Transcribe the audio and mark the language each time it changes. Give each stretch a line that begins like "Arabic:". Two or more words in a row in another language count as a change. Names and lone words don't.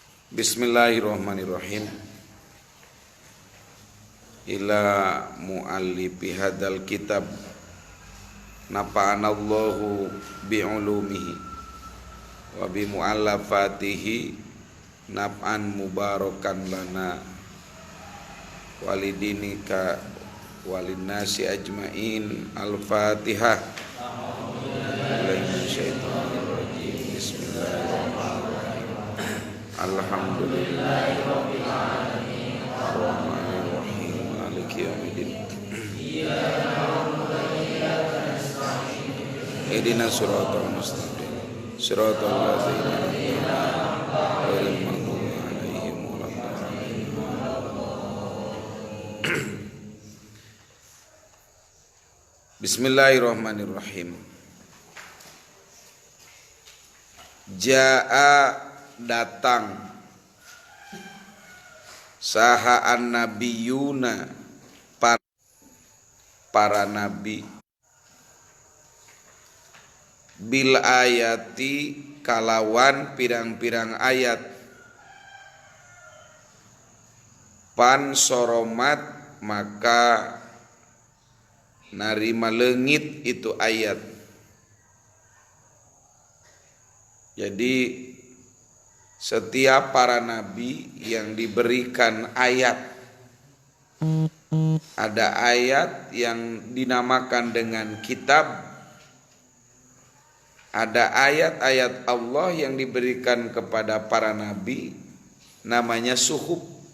Arabic: بسم الله الرحمن الرحيم إلى مؤلف هذا الكتاب نفعنا الله بعلومه وبمؤلفاته نفعا مباركا لنا ولوالدينا وللناس أجمعين. Al-Fatihah. الحمد لله رب العالمين الرحمن الرحيم مالك يوم الدين إياك نعبد وإياك نستعين اهدنا الصراط المستقيم صراط الذين أنعمت عليهم غير المغضوب عليهم ولا الضالين. Bismillahirrahmanirrahim.
Sundanese: Jaa datang saha an-nabiyuna para nabi
Arabic: بالآيات
Sundanese: kalawan pirang-pirang ayat pan soromat maka narima leungit itu ayat.
Indonesian: Jadi setiap para nabi yang diberikan ayat, ada ayat yang dinamakan dengan kitab, ada ayat-ayat Allah yang diberikan kepada para nabi namanya suhuf.